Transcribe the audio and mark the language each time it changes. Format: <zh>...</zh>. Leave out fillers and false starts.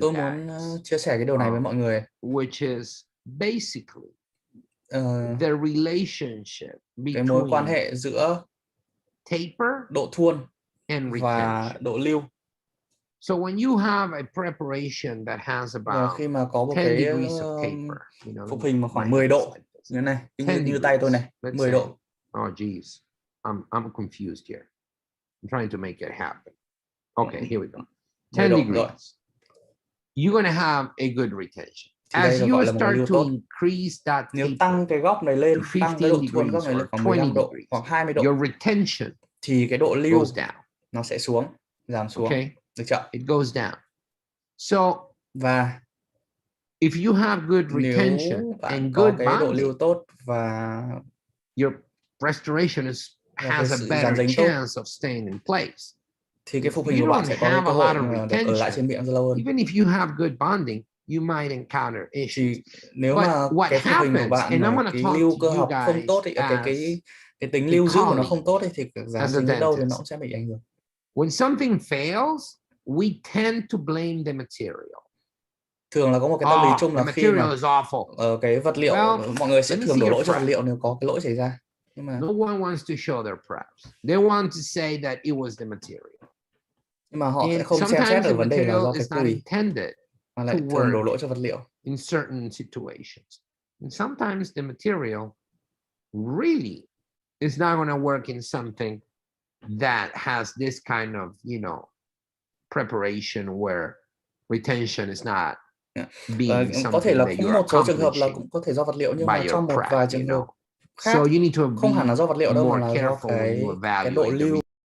<vi>Tôi muốn chia sẻ cái điều này với mọi người.</vi> <en>Which is basically the relationship between</en> <vi>cái mối quan hệ giữa</vi> <en>taper,</en> <vi>độ thuôn và độ lưu.</vi> <en>So when you have a preparation that has about</en> <vi>khi mà có một cái phục hình mà khoảng 10 độ như này, như tay tôi này, 10 độ.</vi> <en>Oh geez, I'm confused here. I'm trying to make it happen. Okay, here we go. 10 degrees. You're going to have a good retention.</en> <vi>thì đây được gọi là một lưu tốt. Nếu tăng cái góc này lên, tăng cái độ thuôn góc này lên khoảng 15 độ hoặc 20 độ thì cái độ lưu nó sẽ xuống, giảm xuống. Được chưa?</vi> <en>It goes down. So</en> <vi>và</vi> <en>if you have good retention</en> <vi>nếu bạn</vi> <en>and</en> <vi>có</vi> <en>good</en> <vi>cái độ lưu tốt và</vi> <en>your restoration has a better chance of staying in place.</en> <vi>Thì cái phục hình của bạn sẽ có cái cơ hội được ở lại trên miệng rất lâu hơn.</vi> <en>Even if you have good bonding, you might encounter issues.</en> <vi>Nếu mà cái phục hình của bạn mà cái lưu cơ học không tốt thì cái tính lưu giữ của nó không tốt thì dán dính đến đâu thì nó cũng sẽ bị ảnh hưởng.</vi> <en>When something fails, we tend to blame the material.</en> <vi>Thường là có một cái tâm lý chung là khi mà cái vật liệu, mọi người sẽ thường đổ lỗi cho vật liệu nếu có cái lỗi xảy ra. Nhưng mà</vi> <en>no one wants to show their preps. They want to say that it was the material.</en> <vi>Nhưng mà họ sẽ không xem xét ở vấn đề là do cái cùi, mà lại thường đổ lỗi cho vật liệu.</vi> <en>In certain situations, and sometimes the material really is not going to work in something that has this kind of, preparation where retention is not being something</en> <vi>có thể là</vi> <en>that</en> <vi>cũng</vi> <en>you're</en> <vi>một số trường hợp là cũng có thể do vật liệu, nhưng mà trong một vài trường hợp khác không hẳn là do vật liệu đâu mà là do cái độ lưu.</vi>